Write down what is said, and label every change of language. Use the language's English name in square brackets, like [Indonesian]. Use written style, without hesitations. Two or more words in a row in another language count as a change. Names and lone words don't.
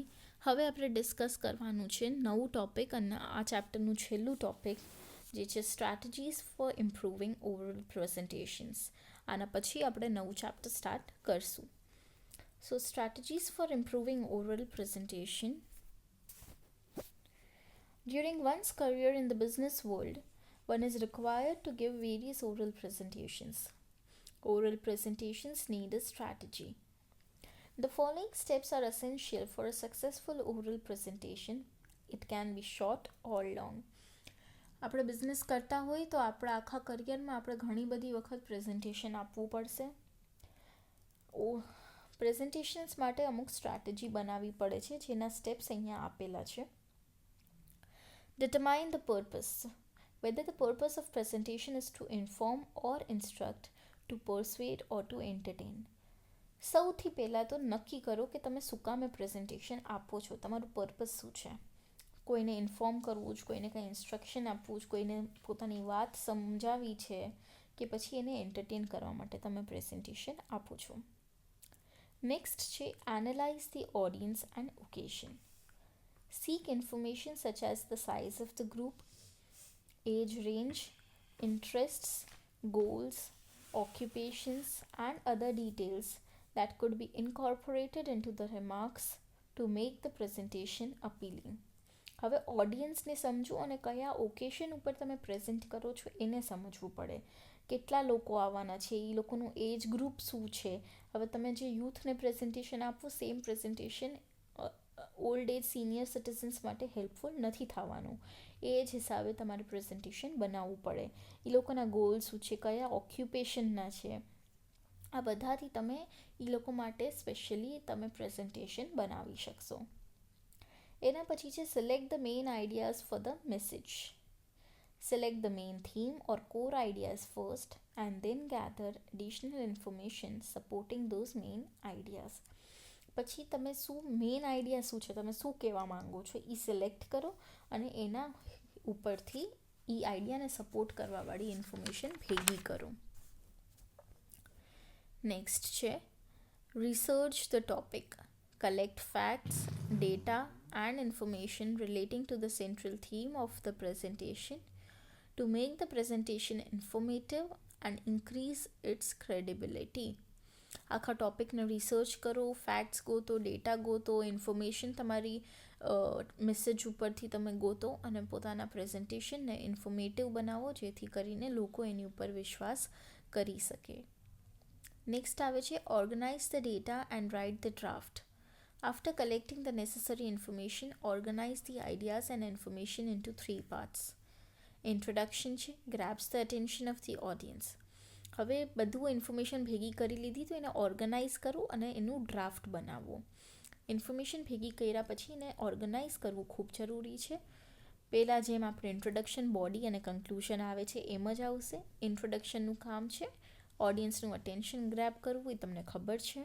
[Gujarati] હવે આપણે ડિસ્કસ કરવાનું છે નવું ટૉપિક, અને આ ચેપ્ટરનું છેલ્લું ટૉપિક જે છે [English] strategies for improving overall presentations. [Gujarati] આના પછી આપણે નવું [English] chapter start કરશું. So strategies for improving overall presentation. During one's career in the business world, one is required to give various oral presentations. Oral presentations need a strategy. The following steps are essential for a successful oral presentation. It can be short or long. [Gujarati] આપણે બિઝનેસ કરતા હોય તો આપણા આખા કરિયરમાં આપણે ઘણી બધી વખત પ્રેઝન્ટેશન આપવું પડશે. પ્રેઝન્ટેશન્સ માટે અમુક સ્ટ્રેટેજી બનાવવી પડે છે, જેના સ્ટેપ્સ અહીંયા આપેલા છે. [English] Determine the purpose. Whether the purpose of presentation is to inform or instruct, to persuade or to entertain. [Gujarati] સૌથી પહેલાં તો નક્કી કરો કે તમે શું કામે પ્રેઝન્ટેશન આપો છો, તમારું પર્પસ શું છે. કોઈને ઇન્ફોર્મ કરવું જ, કોઈને કંઈ ઇન્સ્ટ્રક્શન આપવું જ, કોઈને પોતાની વાત સમજાવવી છે કે પછી એને એન્ટરટેન કરવા માટે તમે પ્રેઝન્ટેશન આપો છો. [English] નેક્સ્ટ છે analyze the audience and occasion. Seek information such as the size of the group, age range, interests, goals, occupations, and other details that could be incorporated into the remarks to make the presentation appealing. [Gujarati] હવે ઓડિયન્સને સમજો અને કયા ઓકેશન ઉપર તમે પ્રેઝન્ટ કરો છો એને સમજવું પડે. કેટલા લોકો આવવાના છે, એ લોકોનું [English] age group [Gujarati] શું છે. હવે તમે જે યુથને પ્રેઝન્ટેશન આપવું, [English] same presentation old age senior citizens [Gujarati] માટે હેલ્પફુલ નથી થવાનું. એ જ હિસાબે તમારે પ્રેઝન્ટેશન બનાવવું પડે. એ લોકોના ગોલ શું છે, કયા ઓક્યુપેશનના છે, આ બધાથી તમે એ લોકો માટે સ્પેશિયલી તમે પ્રેઝન્ટેશન બનાવી શકશો. એના પછી છે [English] select the main ideas for the message. Select the main theme or core ideas first and then gather additional information supporting those main ideas. [Gujarati] પછી તમે શું [English] main idea [Gujarati] શું છે, તમે શું કહેવા માંગો છો એ સિલેક્ટ કરો અને એના ઉપરથી એ આઈડિયાને સપોર્ટ કરવાવાળી ઇન્ફોર્મેશન ભેગી કરો. [English] નેક્સ્ટ છે research the topic. Collect facts, data and information relating to the central theme of the presentation to make the presentation informative and increase its credibility. [Gujarati] આખા ટોપિકને રિસર્ચ કરો, ફેક્ટ્સ ગોતો, ડેટા ગોતો, ઇન્ફોર્મેશન તમારી મેસેજ ઉપરથી તમે ગોતો અને પોતાના પ્રેઝન્ટેશનને ઇન્ફોર્મેટિવ બનાવો, જેથી કરીને લોકો એની ઉપર વિશ્વાસ કરી શકે. [English] નેક્સ્ટ [Gujarati] આવે છે [English] organize the data and write the draft. After collecting the necessary information, organize the ideas and information into 3 parts. Introduction છે, grabs the attention of the audience. [Gujarati] હવે બધું ઇન્ફોર્મેશન ભેગી કરી લીધી તો એને ઓર્ગનાઇઝ કરો અને એનું ડ્રાફ્ટ બનાવો. ઇન્ફોર્મેશન ભેગી કર્યા પછી એને ઓર્ગનાઇઝ કરવું ખૂબ જરૂરી છે. પહેલાં જેમ આપણે ઇન્ટ્રોડક્શન, બોડી અને કન્ક્લુઝન આવે છે એમ જ આવશે. ઇન્ટ્રોડક્શનનું કામ છે ઓડિયન્સનું [English] attention grab [Gujarati] કરવું, એ તમને ખબર છે.